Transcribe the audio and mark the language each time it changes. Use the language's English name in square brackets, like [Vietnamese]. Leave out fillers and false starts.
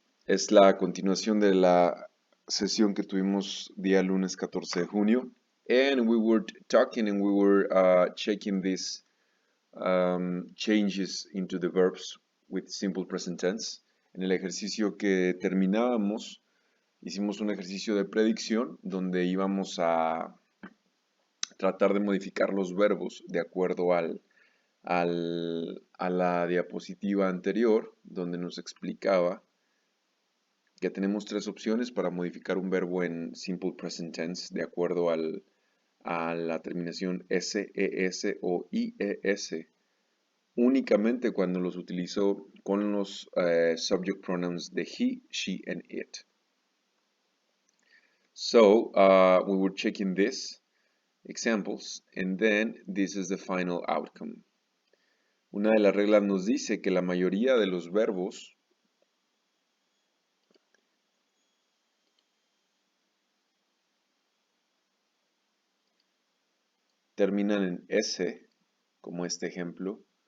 [Spanish] Es la continuación de la sesión que tuvimos día lunes 14 de junio. [English] And we were talking and we were checking these changes into the verbs with simple present tense. [Spanish] En el ejercicio que terminábamos, hicimos un ejercicio de predicción donde íbamos a tratar de modificar los verbos de acuerdo a la diapositiva anterior, donde nos explicaba que tenemos tres opciones para modificar un verbo en simple present tense de acuerdo a la terminación s, es o ies, únicamente cuando los utilizo con los subject pronouns de [English] he, she, and it. So we were checking this examples, and then this is the final outcome. [Spanish] Una de las reglas nos dice que la mayoría de los verbos terminan en S, como este ejemplo.